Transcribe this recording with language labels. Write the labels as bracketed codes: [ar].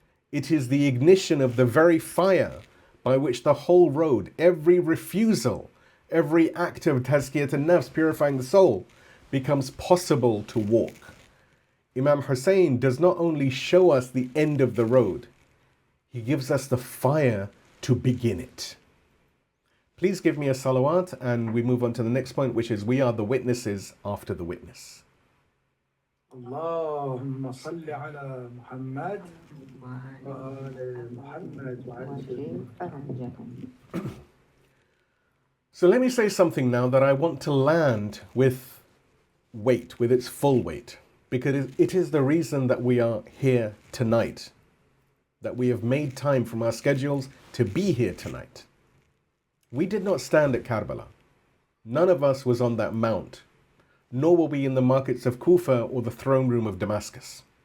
[en] It is the ignition of the very fire by which the whole road, every refusal, every act of tazkiyat al-nafs, purifying the soul, becomes possible to walk. Imam Hussein does not only show us the end of the road, he gives us the fire to begin it. Please give me a salawat and we move on to the next point, which is we are the witnesses after the witness. [ar] اللهم صل على محمد وآل محمد وعجل فرجهم. [en] So let me say something now that I want to land with weight, with its full weight, because it is the reason that we are here tonight, that we have made time from our schedules to be here tonight. We did not stand at Karbala. None of us was on that mount, nor were we in the markets of Kufa or the throne room of Damascus.